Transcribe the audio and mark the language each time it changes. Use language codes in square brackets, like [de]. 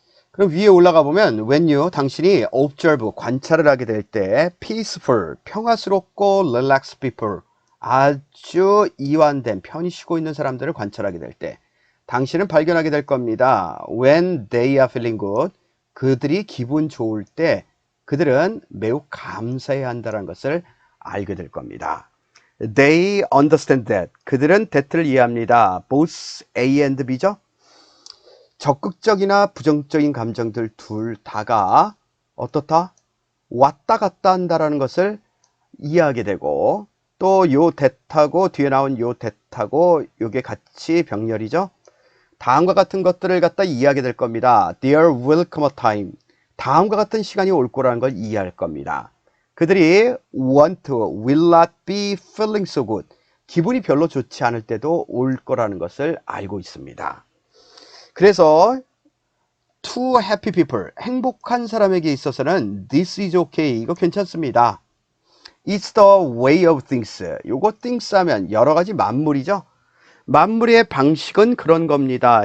[ko] 그럼 위에 올라가 보면, when you, 당신이 observe, 관찰을 하게 될 때, peaceful, 평화스럽고 relaxed people, 아주 이완된, 편히 쉬고 있는 사람들을 관찰하게 될 때, 당신은 발견하게 될 겁니다. [en] When they are feeling good, [ko] 그들이 기분 좋을 때 그들은 매우 감사해야 한다는 것을 알게 될 겁니다. [en] They understand that, [ko] 그들은 that를 이해합니다. [en] Both A and B죠. [ko] 적극적이나 부정적인 감정들 둘 다가 어떻다? 왔다 갔다 한다는 것을 이해하게 되고, 또 요 that하고 뒤에 나온 요 that하고 요게 같이 병렬이죠. 다음과 같은 것들을 갖다 이해하게 될 겁니다. [en] There will come a time. [ko] 다음과 같은 시간이 올 거라는 걸 이해할 겁니다. 그들이 [en] will not be feeling so good. [ko] 기분이 별로 좋지 않을 때도 올 거라는 것을 알고 있습니다. 그래서 [en] to happy people, [ko] 행복한 사람에게 있어서는 [en] this is okay, [ko] 이거 괜찮습니다. [en] It's the way of things. [ko] 요거 things 하면 여러 가지 만물이죠. 만물의 방식은 그런 겁니다.